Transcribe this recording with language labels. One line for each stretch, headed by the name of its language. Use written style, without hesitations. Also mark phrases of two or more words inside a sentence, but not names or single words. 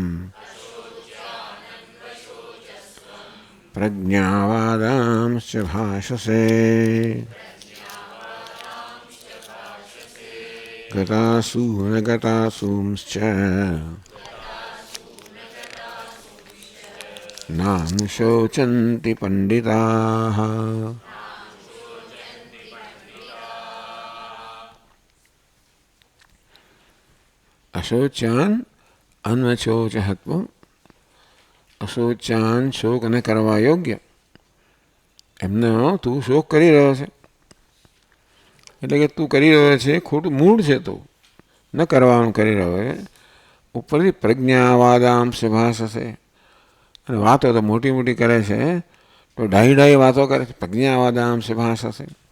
Sanskrit: प्रज्ञावादांश्च भाषसे गतासु न गतासूंश्च नानुशोचन्ति पण्डिताः। अशोच्यान अनशोचहत्वम
Gujarati: અશોચાન શોક ન કરવા યોગ્ય એમને તું શોક કરી રહ્યો છે એટલે કે તું કરી રહ્યો છે ખોટું મૂળ છે તું ન કરવાનું કરી રહ્યો છે ઉપરથી
Sanskrit: प्रज्ञावादाम भाषशे
Gujarati: અને વાતો તો મોટી મોટી કરે છે તો ઢાઈ વાતો કરે છે
Sanskrit: प्रज्ञावादाम भाषशे